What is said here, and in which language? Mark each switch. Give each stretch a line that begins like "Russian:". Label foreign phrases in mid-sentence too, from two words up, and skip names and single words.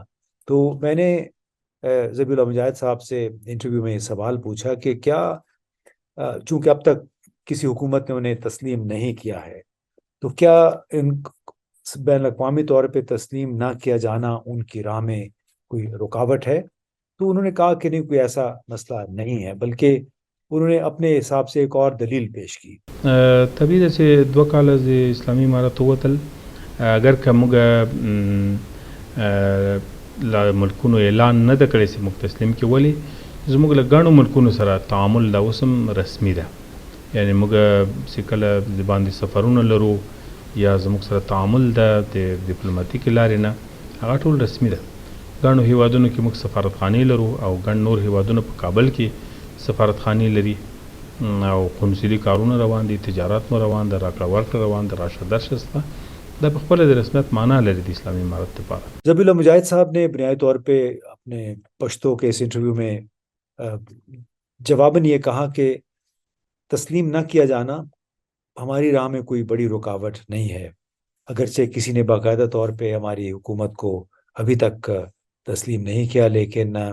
Urdu: تو میں نے ذبیح اللہ مجاہد صاحب سے انٹرویو میں یہ سوال پوچھا کہ کیا، چونکہ اب تک کسی حکومت نے انہیں تسلیم نہیں کیا ہے، تو کیا ان بین اوی طور پہ تسلیم نہ کیا جانا ان کی راہ میں کوئی رکاوٹ ہے? تو انہوں نے کہا کہ نہیں، کوئی ایسا مسئلہ نہیں ہے، بلکہ انہوں نے اپنے حساب سے ایک اور دلیل پیش کی.
Pashto: طبیعي ده چې 2 کاله د اسلامي امارت ووتل، اگر که موږ لا ملکونو اعلان نه ده کړی چې موږ تسلیم کې ولې زموږ له ګڼو ملکونو سره تعامل دا اوس هم رسمي ده، یعنی موږ چې کله د باندې سفرونه لرو یا زموږ سره تعامل ده د ډیپلوماتیکې لارې نه، هغه ټول رسمي ده. ګڼو هیوادونو کې موږ سفارتخانې لرو او ګڼ نور هیوادونه په کابل کې سفارتخانې لري او قونسلي کارونه روان دي، تجارت مو روان ده، راکړه ورکړه روان ده، راشه درشه شته. دا په خپله د رسمیت معنا لري د اسلامي امارت لپاره.
Urdu: ذبیح اللہ مجاہد صاحب نے بنیادی طور پہ اپنے پشتو کے اس انٹرویو میں جواباً یہ کہا کہ تسلیم نہ کیا جانا ہماری راہ میں کوئی بڑی رکاوٹ نہیں ہے، اگرچہ کسی نے باقاعدہ طور پہ ہماری حکومت کو ابھی تک تسلیم نہیں کیا، لیکن